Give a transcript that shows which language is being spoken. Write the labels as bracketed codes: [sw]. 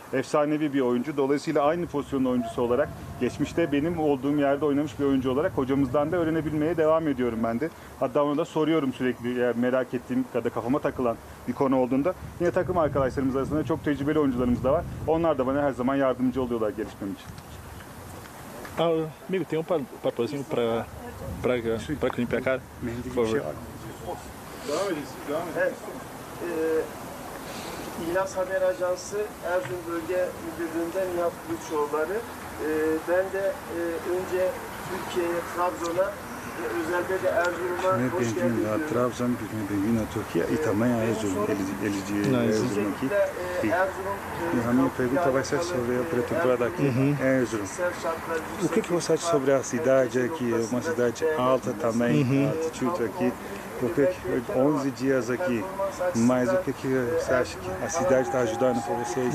[tr] Efsanevi bir oyuncu. Dolayısıyla aynı pozisyonun oyuncusu olarak, geçmişte benim olduğum yerde oynamış bir oyuncu olarak hocamızdan da öğrenebilmeye devam ediyorum ben de. Hatta ona da soruyorum sürekli, eğer merak ettiğim ya da kafama takılan bir konu olduğunda. Yine takım arkadaşlarımız arasında çok tecrübeli oyuncularımız da var. Onlar da bana her zaman yardımcı oluyorlar gelişmem için. [pt] Amigo, tem papelzinho para limpar a cara? Por favor. [tr] İhlas Haber Ajansı Erzurum Bölge Müdürlüğü'nden Nihat Kılıçoğulları. Ben de önce Türkiye'ye, Trabzon'a ve özellikle de Erzurum'a hoş [pt] Bem-vindo [tr] geldiniz [pt] a [tr] diyorum. [pt] Trabzon, bem-vindo à Turquia e também a Erzurum. Eles de Erzurum aqui. E a minha pergunta vai ser sobre a pré-temporada aqui em Erzurum. O que você acha sobre a cidade aqui? É uma cidade alta também, a altitude aqui. Porque 11 dias aqui, mas o que você acha que a cidade está ajudando para vocês?